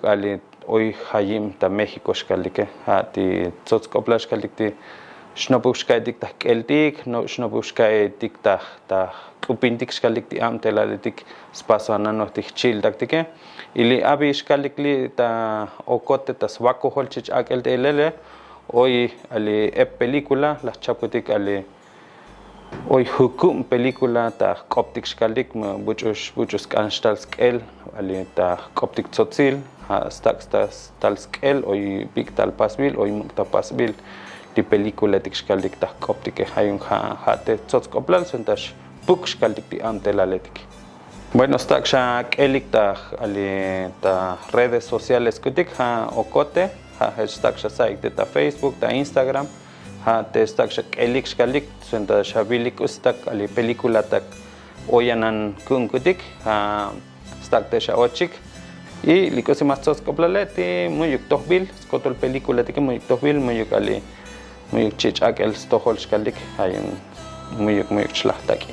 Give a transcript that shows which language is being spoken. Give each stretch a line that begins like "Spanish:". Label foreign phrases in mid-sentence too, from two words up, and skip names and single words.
Tzotzil: ali hoy hayim ta México xkalike ha ti tzotzkoplal xkalik ti xnopuk xkaitik ta k'eltik no xnopuk xkaitik ta k'upintik xkalik ti amtelaletik spasananotik jchi'iltaktike y li abi xkalik li ta Ocote ta swakohol xich ak'el ta ilele hoy ali ep película la chaputik ali hoy hukum película ta jk'optik xkalik buchus kanxtal sk'el ali ta jk'optik tzotzil ha tal sk'el hoy bik tal pasbil hoy mukta pasbil li pelikulaetik xkalik ta jk'optik hayun ha te tzotzkoplal suntax puk xkalik ti amtelaletik. Bueno, stak xa k'elik ta ali ta
Spanish: redes sociales
Tzotzil: kutik ha Ocote ha hashtag shasaik ta Facebook ta Instagram ha te stak k'elik xkalik sunta xabilik ustak ali película tak oyanan kunkutik ha stak te ochik y likosimas tzotzkoplaleti muyuk tojbil skotol película tik muyuk tojbil muyuk ali muyuk xich ak'el stohol xkalik hayun muyuk chlahtaki.